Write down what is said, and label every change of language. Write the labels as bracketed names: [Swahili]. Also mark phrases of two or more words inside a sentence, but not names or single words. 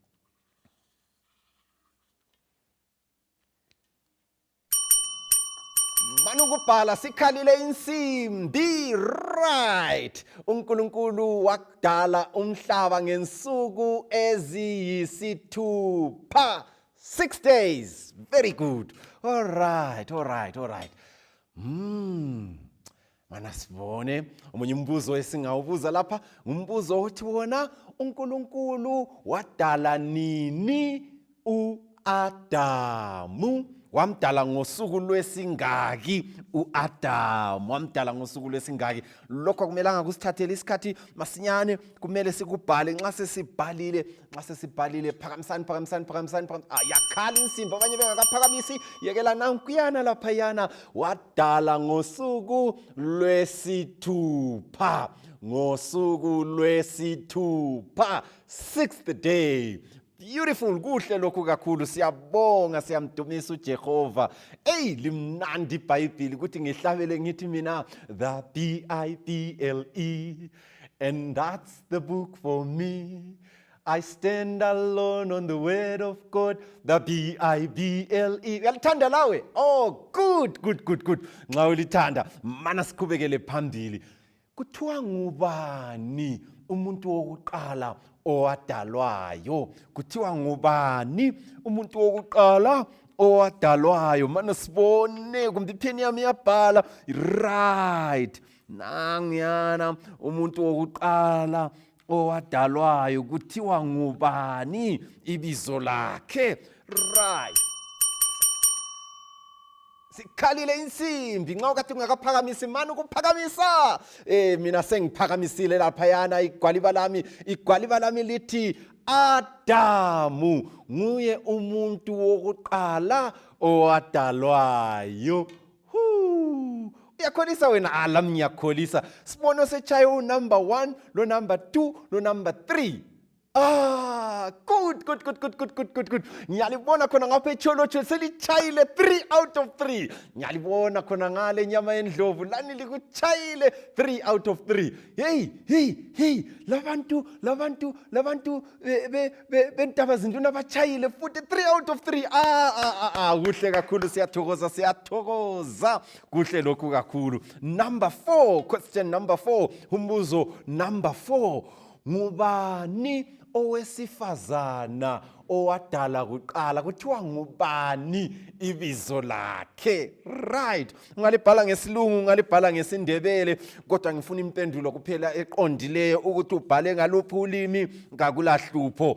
[North Ndebele] manukubhala sikhalile insimbi right uNkulunkulu wadala umhlaba ngensuku eziyisithupha 6 days. [English] Very good. All right. [North Ndebele] Mana sibone omunye umbuzo esingawubuza lapha umbuzo othi wona uNkulunkulu wadala nini uAdamu wamdala ngosuku lwesingaki uAdamu wamdala ngosuku lwesingaki lokho kumelanga kusithathele isikhathi masinyane kumele sikubhale nxa sesibhalile phakamisani yakhala insimbi abanye bengakaphakamisi yekela nankuyana laphayana wadala ngosuku lwesithupha 6th day. Beautiful, kuhle lokhu kakhulu siyabonga siyamdumisa uJehova limnandi iBhayibheli ukuthi ngihlabele ngithi mina [English] the Bible and that's the book for me I stand alone on the word of God the Bible [North Ndebele] uyalithanda lawe good nxa ulithanda mana sikhubekele phambili kuthiwa ngubani umuntu wokuqala owadalwayo kuthiwa ngubani umuntu wokuqala owadalwayo mana sibone kumbe ipheni yami yabhala right nangiyana umuntu wokuqala owadalwayo kuthiwa ngubani ibizo lakhe right Sikhalile insimbi nxa ukade ungakaphakamisi mani ukuphakamisa. Mina sengiphakamisile laphayana igwaliba lami lithi Adamu nguye umuntu wokuqala owadalwayo. Uyakholisa wena? Lami ngiyakholisa. Sibono sechayo number 1, lo number 2, lo number 3. Good. Ngiyalibona khona ngapha echolocho selichayile [English] 3 out of 3. [North Ndebele] Ngiyalibona khona ngale nyama yendlovu lani likuchayile [English] 3 out of 3. [North Ndebele] Hey, labantu bentaba zinduna bachayile futhi [English] 3 out of 3. [North Ndebele] Kuhle kakhulu, siyathokoza. Kuhle lokhu kakhulu. [English] Number 4, question number 4. [North Ndebele] Umbuzo number 4. Ngubani owesifazana owadala kuqala? Kuthiwa ngubani ibizo lakhe? Right. Ungalibhala ngesilungu, ungalibhala ngesindebele, kodwa ngifuna impendulo kuphela eqondileyo ukuthi ubhale ngaluphi ulimi ngakulahlupho.